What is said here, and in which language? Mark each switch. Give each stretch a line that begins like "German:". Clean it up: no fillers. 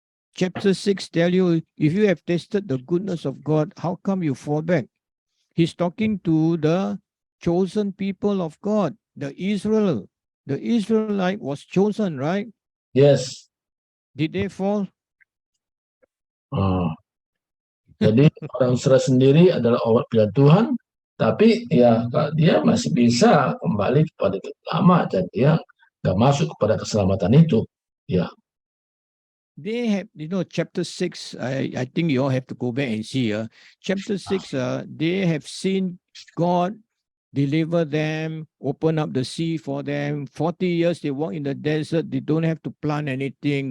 English: Chapter 6 tell you, if you have tasted the goodness of God, how come you fall back? He's talking to the chosen people of God, the Israel. The Israelite was chosen, right? Yes. Did they fall?
Indonesian: Jadi orang Israel sendiri adalah orang pilihan Tuhan, tapi ya dia masih bisa kembali kepada lama dan dia nggak masuk kepada keselamatan itu. Ya.
English: They have, chapter 6, I think you all have to go back and see. Chapter 6, they have seen God deliver them, open up the sea for them. 40 years they walk in the desert. They don't have to plant anything.